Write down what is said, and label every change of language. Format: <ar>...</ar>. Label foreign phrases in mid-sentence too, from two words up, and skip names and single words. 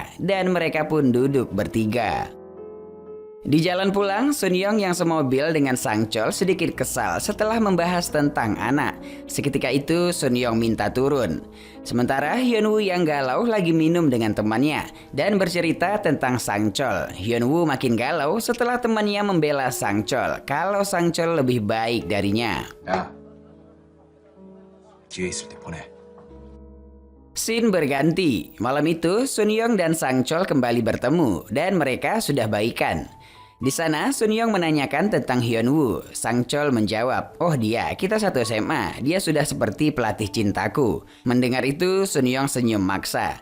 <id>Dan mereka pun duduk bertiga. Di jalan pulang, Sun Young yang semobil dengan Sang Chol sedikit kesal setelah membahas tentang anak. Seketika itu Sun Young minta turun. Sementara Hyunwoo yang galau lagi minum dengan temannya dan bercerita tentang Sang Chol. Hyunwoo makin galau setelah temannya membela Sang Chol kalau Sang Chol lebih baik darinya.</id> <ko>야, 기회 있을 때 보내.</ko> <id>Scene berganti. Malam itu Sun Young dan Sang Chol kembali bertemu dan mereka sudah baikan. Di sana Sun Young menanyakan tentang Hyunwoo. Sang Chol menjawab, "Oh dia, kita satu SMA. Dia sudah seperti pelatih cintaku." Mendengar itu Sun Young senyum maksa.</id>